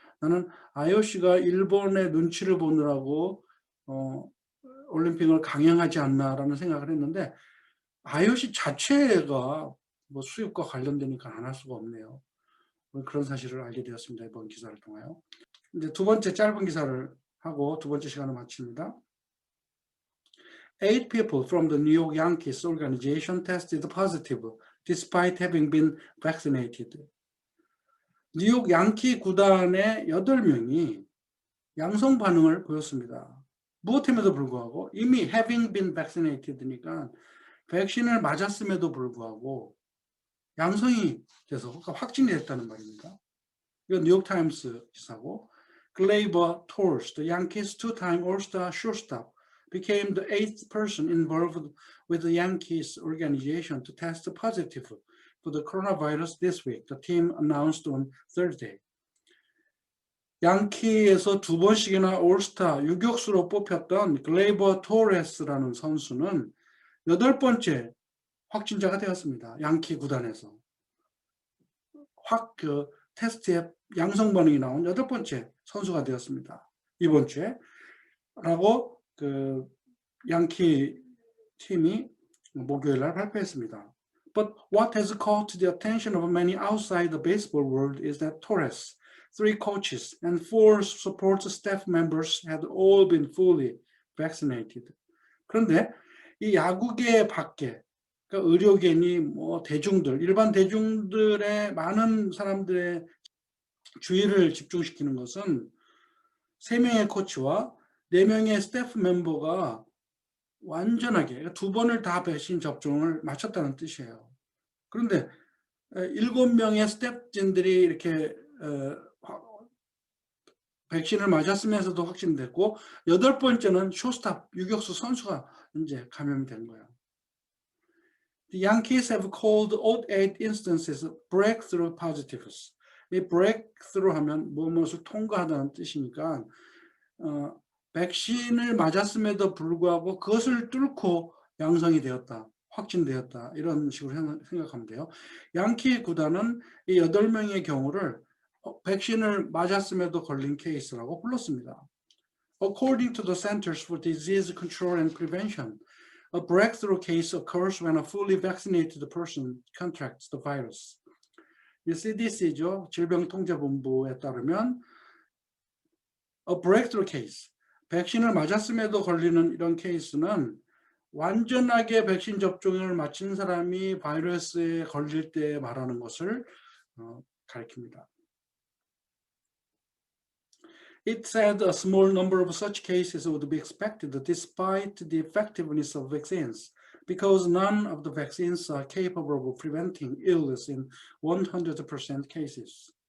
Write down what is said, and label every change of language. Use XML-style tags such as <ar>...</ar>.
<ko>나는 IOC가 일본의 눈치를 보느라고 올림픽을 강행하지 않나라는 생각을 했는데 IOC 자체가 뭐 수입과 관련되니까 안 할 수가 없네요. 그런 사실을 알게 되었습니다. 이번 기사를 통하여. 이제 두 번째 짧은 기사를 하고 두 번째 시간을 마칩니다.</ko> <en>8 people from the New York Yankees organization tested positive despite having been vaccinated.</en> <ko>뉴욕 양키 구단의 8명이 양성 반응을 보였습니다. 무엇임에도 불구하고 이미</ko> <en>having been vaccinated</en> <ko>니까 백신을 맞았음에도 불구하고 양성이 돼서 그러니까 확진이 됐다는 말입니다. 이건 뉴욕타임스 기사고</ko> <en>Gleyber Torres, the Yankees' two-time All-Star shortstop, became the 8th person involved with the Yankees organization to test positive for the coronavirus this week, the team announced on Thursday.</en> <ko>양키에서 2번씩이나 올스타 유격수로 뽑혔던 글레이버 토레스라는 선수는 8번째 확진자가 되었습니다. 양키 구단에서. 테스트에 양성 반응이 나온 8번째 선수가 되었습니다. 이번 주에. 라고 양키 팀이 목요일 날 발표했습니다.</ko> <en>But what has caught the attention of many outside the baseball world is that Torres, 3 coaches, and 4 support staff members had all been fully vaccinated.</en> <ko>그런데 이 야구계 밖에, 그러니까 의료계니 뭐 대중들, 일반 대중들의 많은 사람들의 주의를 집중시키는 것은 3명의 코치와 4명의 스태프 멤버가 완전하게 2번을 다 백신 접종을 마쳤다는 뜻이에요. 그런데 7명의 스태프진들이 이렇게 백신을 맞았으면서도 확진됐고 8번째는 쇼스탑 유격수 선수가 이제 감염이 된 거예요.</ko> <en>The Yankees have called all 8 instances breakthrough positives.</en> <ko>이 breakthrough 하면 무엇을 통과하다는 뜻이니까 백신을 맞았음에도 불구하고 그것을 뚫고 양성이 되었다, 확진되었다 이런 식으로 생각하면 돼요. 양키 구단은 이 8명의 경우를 백신을 맞았음에도 걸린 케이스라고 불렀습니다.</ko> <en>According to the Centers for Disease Control and Prevention, a breakthrough case occurs when a fully vaccinated person contracts the virus.</en> <ko>이 CDC죠. 질병통제본부에 따르면</ko> <en>a breakthrough case,</en> <ko>백신을 맞았음에도 걸리는 이런 케이스는 완전하게 백신 접종을 마친 사람이 바이러스에 걸릴 때 말하는 것을 가리킵니다.</ko> <en>It said a small number of such cases would be expected despite the effectiveness of vaccines, because none of the vaccines are capable of preventing illness in 100% cases.</en>